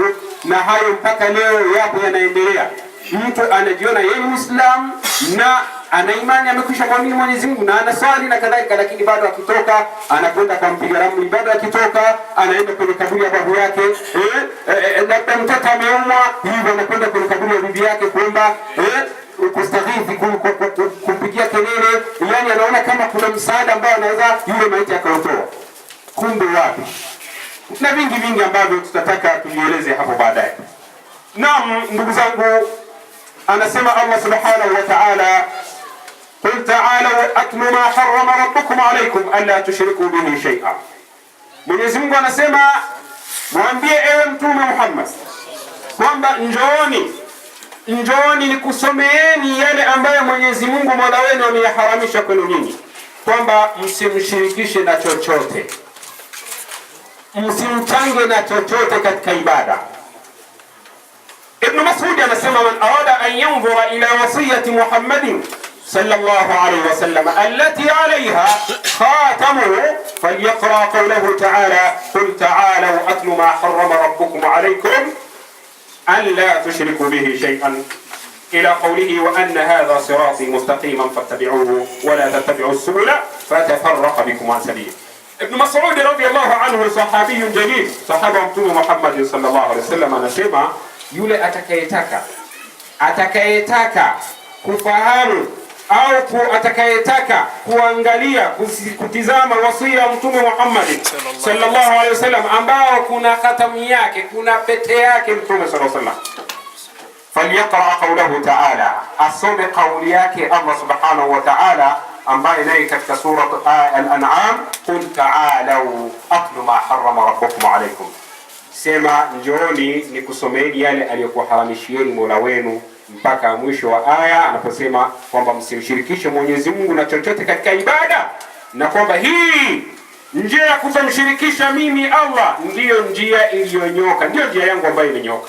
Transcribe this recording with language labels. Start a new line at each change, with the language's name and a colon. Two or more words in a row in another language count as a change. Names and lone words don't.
Swahili: Na hayo mpaka leo yapo yanaendelea. Mtu anajiona yeye Muislamu na ana imani, amekwisha kuamini Mwenyezi Mungu na anaswali na kadhalika, lakini bado akitoka anakwenda kwa mpiga ramli, bado akitoka anaenda kwenye kaburi ya babu yake, labda mtoto ameumwa, hivyo anakwenda kwenye kaburi ya bibi yake kuomba kustaghithi, kumpigia kelele, yani anaona kama kuna msaada ambao anaweza yule maiti akautoa. Kumbe wapi? Na vingi ambavyo tutataka tujieleze hapo baadaye. Naam, ndugu zangu, anasema Allah
Arabic: سبحانه وتعالى, قل تعالوا أتل ما حرم ربكم عليكم ألا تشركوا به شيئا.
Swahili: Mwenyezi Mungu anasema mwambie ewe Mtume Muhammad kwamba njooni nikusomeeni yale ambayo Mwenyezi Mungu Mola wenu ameyaharamisha kwenu nyinyi, kwamba msimshirikishe na chochote, msimchange na chochote katika ibada.
Arabic: Ibn Mas'ud anasema من أراد أن ينظر إلى وصية محمد صلى الله عليه وسلم التي عليها خاتمه فليقرأ قوله تعالى قل تعالوا أتل ما حرم ربكم عليكم ألا تشركوا به شيئا إلى قوله وأن هذا صراطي مستقيما فاتبعوه ولا تتبعوا السبل فتفرق بكم عن سبيله.
Swahili: Ibn Mas'ud
Arabic: رضي الله عنه صحابي جليل,
Swahili: sahaba Mtume Muhammad
Arabic: صلى الله عليه وسلم,
Swahili: anasema yule atakayetaka kufahamu au atakayetaka kuangalia kutizama wasia wa Mtume Muhammad
Arabic: صلى الله عليه وسلم
Swahili: ambao kuna khatamu yake, kuna pete yake Mtume
Arabic: صلى الله عليه وسلم, فليقرأ قوله تعالى,
Swahili: asome kauli yake Allah
Arabic: سبحانه وتعالى
Swahili: ambaye naye katika sura al-An'am,
Arabic: قل تعالوا أتل ما حرم ربكم عليكم,
Swahili: sema njooni nikusomeeni yale aliyokuharamishieni Mola wenu, mpaka mwisho wa aya anaposema kwamba msimshirikishe Mwenyezi Mungu na chochote katika ibada, na kwamba hii njia ya kutomshirikisha mimi Allah ndiyo njia iliyonyoka, ndiyo njia yangu ambayo imenyoka.